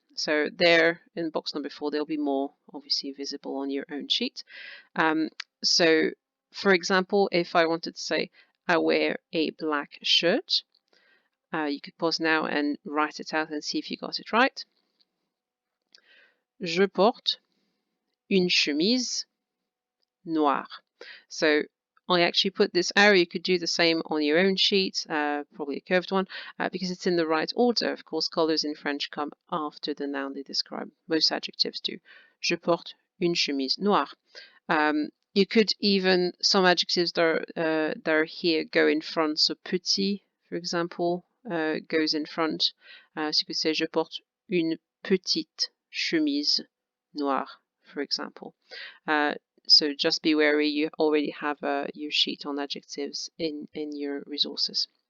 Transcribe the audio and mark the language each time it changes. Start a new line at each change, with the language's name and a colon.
English: So there in box number 4, they'll be more obviously visible on your own sheet. So for example, if I wanted to say, I wear a black shirt, you could pause now and write it out and see if you got it right.
French: Je porte une chemise noire.
English: So I actually put this arrow. You could do the same on your own sheet, probably a curved one, because it's in the right order. Of course, colors in French come after the noun they describe. Most adjectives do.
French: Je porte une chemise noire.
English: You could even, some adjectives that are here go in front. So petit, for example, goes in front. So you could say
French: je porte une petite chemise noire,
English: for example. So just be wary, you already have your sheet on adjectives in your resources.